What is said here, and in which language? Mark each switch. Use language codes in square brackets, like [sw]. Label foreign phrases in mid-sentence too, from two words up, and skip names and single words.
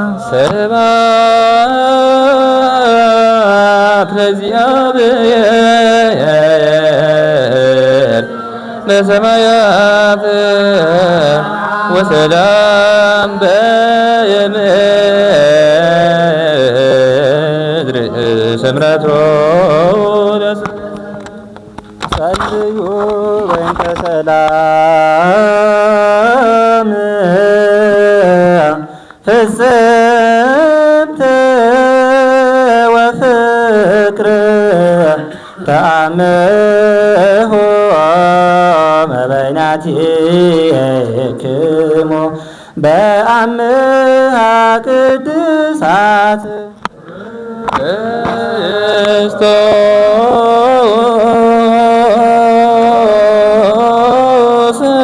[gez] ስብሐት ለእግዚአብሔር በሰማያት ወሰላም በምድር ስምረቱ ጸልዩ በእንተ ሰላም ፍጽምት ወፍቅር ተአምሆ መበይናቲክሙ በአምሃ ቅድሳት ክርስቶስ